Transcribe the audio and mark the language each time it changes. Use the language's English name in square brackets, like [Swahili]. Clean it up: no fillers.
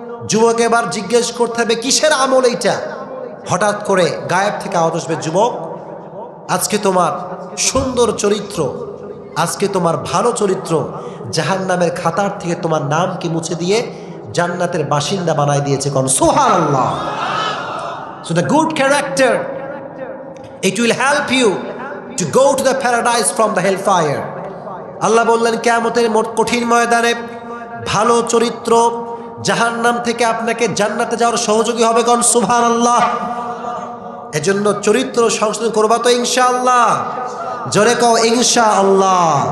[Bangla] যুবক এবার জিজ্ঞেস করতে হবে কিসের আমল এইটা? হঠাৎ করে গায়েব থেকে আওয়াজ আসবে, যুবক আজকে তোমার সুন্দর চরিত্র, আজকে তোমার ভালো চরিত্র জাহান্নামের খাতার থেকে তোমার নামকে মুছে দিয়ে জান্নাতের বাসিন্দা বানায় দিয়েছে। কোন সুবহানাল্লাহ। [English] So the good character, it will help you to go to the paradise from the hellfire. [Bangla] আল্লাহ বললেন কিয়ামতের কঠিন ময়দানে ভালো চরিত্র জাহান্নাম থেকে আপনাকে জান্নাতে যাওয়ার সহযোগী হবে। কোন সুবহানাল্লাহ। এজন্য চরিত্র সংশোধন করবা তো ইনশাআল্লাহ? জোরে কও ইনশাআল্লাহ।